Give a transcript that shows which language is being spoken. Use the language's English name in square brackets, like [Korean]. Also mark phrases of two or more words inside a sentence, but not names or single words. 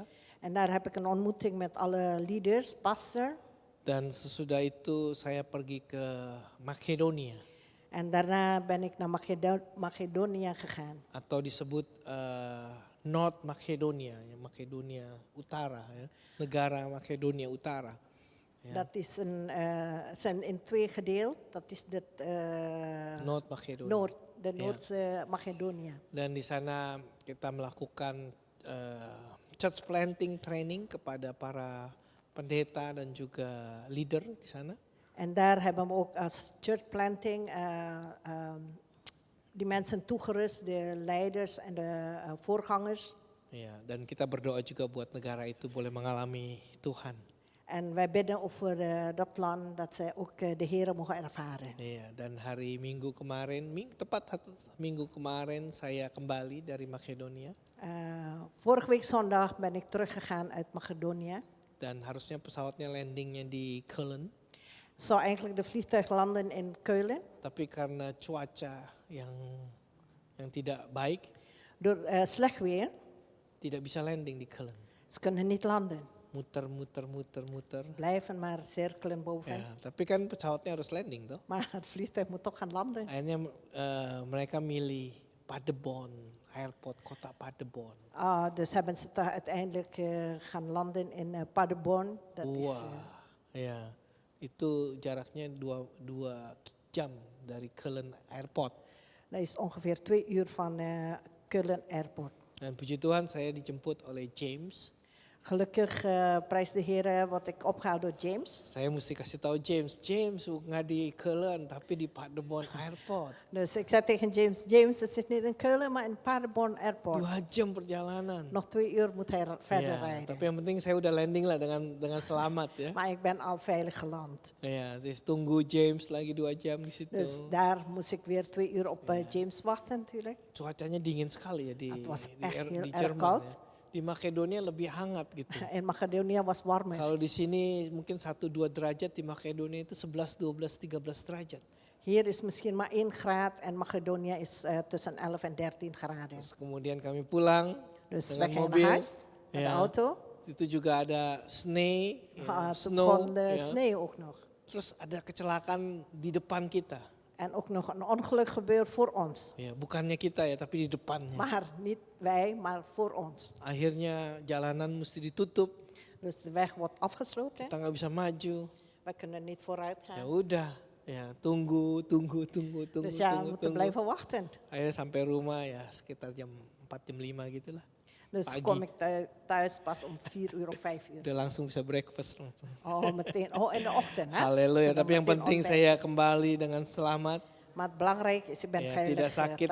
[Dutch] En daar heb ik een ontmoeting met alle [English] leaders, pastor. [Indonesian] Dan sesudah itu saya pergi ke Makedonia. [Dutch] En daarna ben ik naar Macedonië gegaan. [Indonesian] Atau disebut North Makedonia, ya, Makedonia Utara, ya. Negara Makedonia Utara. [Dutch] Ja. Dat is zijn in twee gedeeld. Dat is North Makedonia. de Noordse Macedonië. [Indonesian] Dan di sana kita melakukan [English] church planting training [Indonesian] kepada para pendeta dan juga leader di sana. [Dutch] En daar hebben we ook als [English] church planting [Dutch] die mensen toegerust, de leiders en de voorgangers. [Indonesian] Ya, dan kita berdoa juga buat negara itu boleh mengalami Tuhan. [Dutch] En wij bidden over dat land dat zij ook de Heer mogen ervaren. [Indonesian] Iya, dan hari Minggu kemarin, tepat Minggu kemarin saya kembali dari Makedonia. [Dutch] Vorige week zondag ben ik teruggegaan uit Macedonië. [Indonesian] Dan harusnya pesawatnya landingnya di Keulen. [Dutch] Zou eigenlijk de vliegtuig landen in Keulen. [Indonesian] Tapi karena cuaca yang tidak baik, [Dutch] Door slecht weer, [Indonesian] tidak bisa landing di Keulen. [Dutch] ze kunnen niet landen. [Indonesian] Muter. [Dutch] Ze blijven maar cirkelen boven. [Indonesian] Ya, tapi kan pesawatnya harus landing toh. [Dutch] Maar het vliegtuig moet toch gaan landen. [Indonesian] Akhirnya mereka milih Paderborn, airport kota Paderborn. [Dutch] Dus hebben ze toch uiteindelijk gaan landen in Paderborn. Dat is, [Indonesian] Ya, itu jaraknya 2 jam dari Keulen Airport. [Dutch] dat is ongeveer 2 uur van Keulen Airport. [Indonesian] Dan puji Tuhan saya dijemput oleh James. [Dutch] Gelukkig, prijs de Heer, word ik opgehaald door James. [Indonesian] Saya mesti kasih tahu James nggak di Keulen tapi di Paderborn Airport. [Dutch] Dus ik zei tegen James, het zit niet in Keulen, maar in Paderborn Airport. [Indonesian] 2 jam perjalanan. [Dutch] Nog 2 uur moet hij verder [Indonesian] Ya, [Dutch] rijden. [Indonesian] tapi yang penting saya udah landing lah dengan selamat ya. [Dutch] Maar ik ben al veilig geland. [Indonesian] Ya, dus tunggu James lagi 2 jam di situ. [Dutch] Dus daar moest ik weer 2 uur op James wachten natuurlijk. [Indonesian] Cuacanya dingin sekali ya di [Dutch] Het was echt heel [Indonesian] di [Dutch] erg [Indonesian] Jerman [Dutch] koud. [Indonesian] ya. Di Makedonia lebih hangat gitu. [Dutch] In Macedonië was warmer. [Indonesian] Kalau di sini mungkin 1-2 derajat, di Makedonia itu 11, 12, 13 derajat. [Dutch] Hier is misschien maar 1 graad en Macedonië is tussen 11 en 13 graden. [Indonesian] Terus kemudian kami pulang [Dutch] Dus [Indonesian] dengan [Dutch] wij gingen [Indonesian] mobil. [Dutch] naar huis met de [Indonesian] Ya. [Dutch] auto. [Indonesian] Itu juga ada snow, [Dutch] Toen [Indonesian] snow. [Dutch] kwam de [Indonesian] ya. [Dutch] sneeuw ook nog. [Indonesian] terus ada kecelakaan di depan kita. [Dutch] En ook nog een ongeluk gebeurt voor ons. [Indonesian] Ya, bukannya kita ya, tapi di depannya. [Dutch] Maar niet wij, maar voor ons. [Indonesian] Akhirnya jalanan mesti ditutup, [Dutch] Dus de weg wordt afgesloten. [Indonesian] kita nggak bisa maju. [Dutch] We kunnen niet vooruit [Indonesian] Ya [Dutch] gaan. [Indonesian] udah, ya tunggu. [Dutch] Dus ja, we moeten blijven wachten. [Indonesian] Akhirnya sampai rumah ya sekitar jam 4 jam 5 gitu lah. [Dutch] Dus [Indonesian] Pagi. [Dutch] kom ik thuis pas om 4 uur of 5 uur. [Indonesian] Udah langsung bisa breakfast langsung. [Dutch] Oh, meteen. Oh, in de ochtend, hè? [Indonesian] Haleluya, [Dutch] Dan [Indonesian] tapi yang [Dutch] meteen [Indonesian] penting [Dutch] ontbijt. [Indonesian] saya kembali dengan selamat. [Dutch] Maar het belangrijk is, je bent [Indonesian] Ya, [Dutch] veilig [Indonesian] tidak sakit dan